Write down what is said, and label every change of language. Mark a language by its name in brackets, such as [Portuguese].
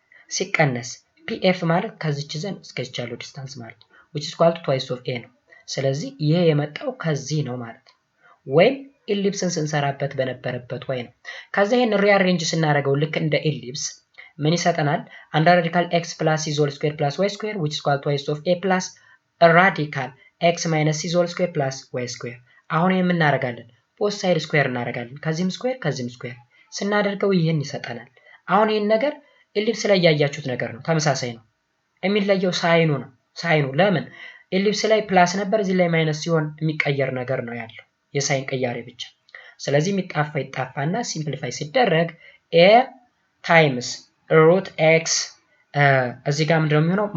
[Amharic] ሲቀነስ pf ማለት ከዚች ዘን እስከዚች ያለው ዲስታንስ ማለት ነው [English] which is equal to twice of a [Amharic] ነው። ስለዚህ ይሄ የመጣው ከዚህ ነው ማለት ነው። ወይም ኢሊፕስን ስንሰራበት በነበረበት ወይ ነው። ከዛ ይሄን ሪአሬንጅ ስናደርገው ልክ እንደ ኢሊፕስ ምን ይሰጠናል? [English] አንድ ራዲካል x plus c whole square plus y square which is equal to twice of a plus a radical x minus c whole square plus y square. [Amharic] አሁን የምናደርጋለን ቦth ሳይድ ስኩዌር እናደርጋለን። ከዚህም ስኩዌር [English] ከዚህም ስኩዌር [Amharic] ስናደርገው ይሄን ይሰጠናል። አሁን ይሄን ነገር ኤሊፕስ ላይ ያያችሁት ነገር ነው፣ ተመሳሳይ ነው። የሚለየው ሳይኑ ነው። ሳይኑ ለምን ኤሊፕስ ላይ ፕላስ ነበር፣ እዚህ ላይ ማይነስ ሲሆን የሚቀየር ነገር ነው ያለው፣ የሳይን ቅያሬ ብቻ። ስለዚህ የሚጣፋ ይጣፋና ሲምፕሊፋይ ሲደረግ ኤ ታይምስ ሩት ኤክስ እዚህ ጋር ምንድነው የሚሆነው?